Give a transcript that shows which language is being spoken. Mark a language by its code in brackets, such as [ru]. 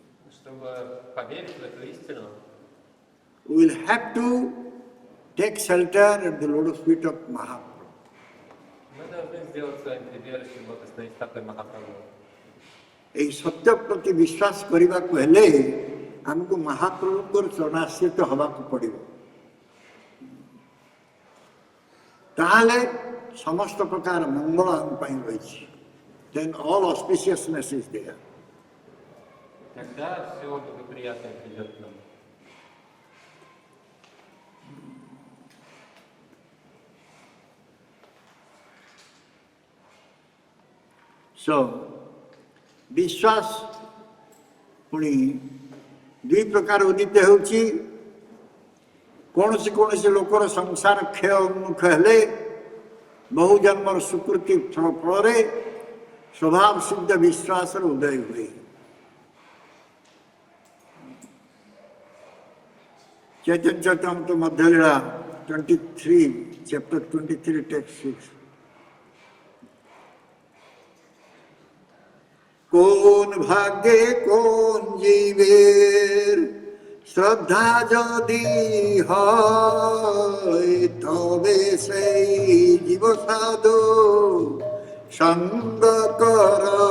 [ru] Чтобы поверить в эту истину, [en] we will have to take shelter at the lotus feet of Mahaprabhu. [ru] мы должны сделать своим прибежищем лотосные стопы Махапрабху. [or] এই ସତ୍ୟ ପ୍ରତି ବିଶ୍ୱାସ କରିବାକୁ ହେଲେ ଆମକୁ ମହାପ୍ରଭୁଙ୍କର ଚରଣାଶ୍ରିତ ହେବାକୁ ପଡ଼ିବ। ତାହେଲେ ସମସ୍ତ ପ୍ରକାର ମଙ୍ଗଳ ଆମ ପାଇଁ ରହିଛି। [en] Then all auspiciousness is there. [ru] Тогда все благоприятное придет к нам. [or] So, ବିଶ୍ୱାସ ପୁଣି ଦୁଇ ପ୍ରକାର ଉଦିତ ହେଉଛି। କୌଣସି କୌଣସି ଲୋକର ସଂସାର କ୍ଷୟ ଉନ୍ମୁଖ ହେଲେ ବହୁ ଜନ୍ମର ସୁକୃତି ଫଳରେ ସ୍ୱଭାବ ସିଦ୍ଧ ବିଶ୍ୱାସର ଉଦୟ ହୁଏ। Chaitanya Charitamrita ମଧ୍ୟଲୀଳା 23, [en] chapter 23, text 6. [bn] কোন ভাগ্যে কোন জীবের শ্রদ্ধা যদি হয় তবে সেই জীব সাধু সঙ্গ কর।